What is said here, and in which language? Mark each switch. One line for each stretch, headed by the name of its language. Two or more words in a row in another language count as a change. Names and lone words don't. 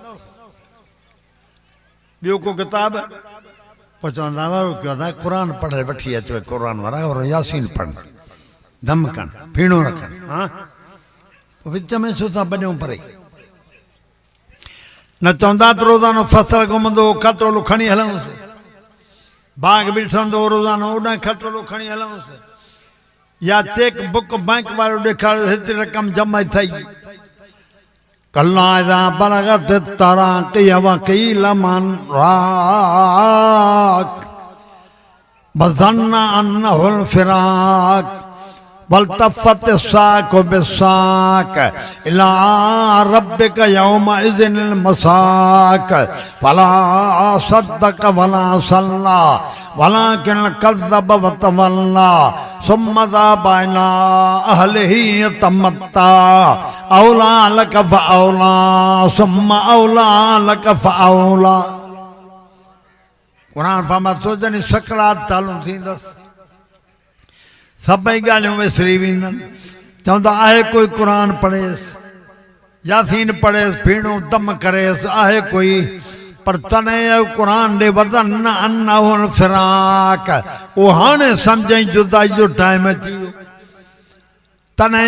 Sindhi: ॿियो को किताब पोइ चवंदा हुआ क़ुरान पढ़े वठी अचो क़ुरान वारा और यासीन पढ़नि दम कनि फीणो रखनि हा पोइ विच में छो था बॾियूं परे न चवंदा त रोज़ानो फसल घुमंदो खटोलो खणी हलूंसि बाग बि ॾिसंदो रोज़ानो ओॾां खटोलो खणी हलूंसि या चेक बुक बैंक वारो ॾेखारियो हेतिरी रक़म जमा थी
Arabic: كلا إذا بلغت التراقي وقيل من راق وظن أنه الفراق والتفت الساق بالساق إلى ربك يومئذ المساق ولا صدق ولا صلى ولكن كذب وتولى ثم ذهب إلى أهله يتمطى أولى لك فأولى ثم أولى لك فأولى
Sindhi: क़ुरान फरमाए थो जॾहिं सकरात चालू थींदसि सभई ॻाल्हियूं विसरी वेंदनि चवंदा आहे कोई क़ुरान पढ़ेसि यासीन पढ़ेसि फीणो दम करेसि आहे कोई पर तॾहिं क़ुरान ॾे
Arabic: وظن أنه الفراق
Sindhi: उहो हाणे सम्झई जुदाई जो टाइम अची वियो तॾहिं